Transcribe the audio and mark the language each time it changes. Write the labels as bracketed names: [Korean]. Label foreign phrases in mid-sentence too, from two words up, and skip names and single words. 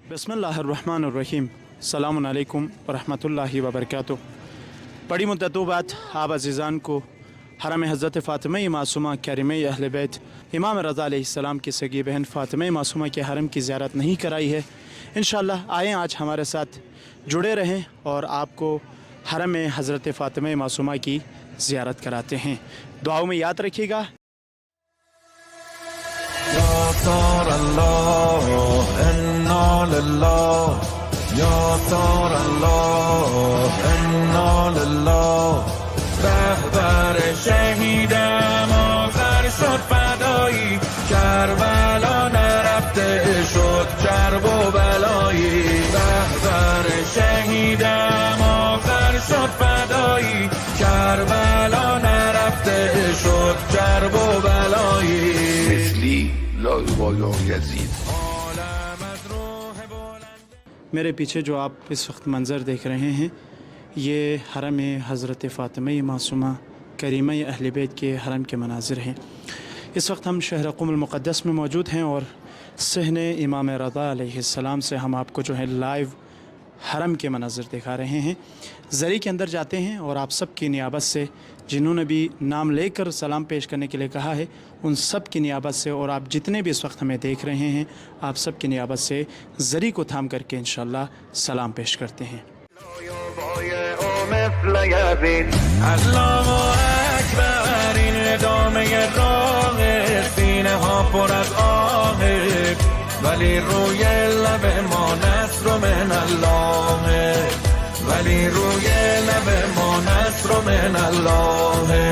[Arabic] بسم الله الرحمن الرحيم. السلام عليكم ورحمة الله وبركاته. [Hindi] बड़ी मुद्दतों बाद आप अज़ीज़ान को हरम हज़रत फ़ातिमा मासूमा करीम अहले बैत इमाम रज़ा अलैहिस्सलाम की सगी बहन फ़ातिमा मासूमा के हरम की ज़ियारत नहीं कराई है। इंशाअल्लाह आएँ आज हमारे साथ जुड़े रहें और आपको हरम हज़रत फ़ातिमा मासूमा की ज़ियारत कराते हैं। दुआओं में याद रखिएगा। [Persian] رهبر شهیدم آخر شد فدایی کربلا نرفته شد کرب و بلایی رهبر شهیدم آخر شد فدایی کربلا نرفته شد کرب و بلایی [Arabic] مثلی لا یبالی یزید। [Hindi] मेरे पीछे जो आप इस वक्त मंज़र देख रहे हैं ये हरम हज़रत फ़ातिमा मासूमा करीमा अहले बैत के हरम के मनाज़िर हैं। इस वक्त हम शहर क़ुम मुक़द्दस में मौजूद हैं और सहन इमाम रज़ा अलैहिस्सलाम से हम आपको जो है लाइव हरम के मनाज़िर दिखा रहे हैं। ज़री के अंदर जाते हैं और आप सब की नियाबत से जिन्होंने भी नाम लेकर सलाम पेश करने के लिए कहा है उन सब की नियाबत से और आप जितने भी इस वक्त हमें देख रहे हैं आप सब की नियाबत से ज़री को थाम करके इंशाअल्लाह सलाम पेश करते हैं। [Persian] ولی روی لب ما [Arabic] نصر من الله [Persian] ولی روی لب ما [Arabic] نصر من الله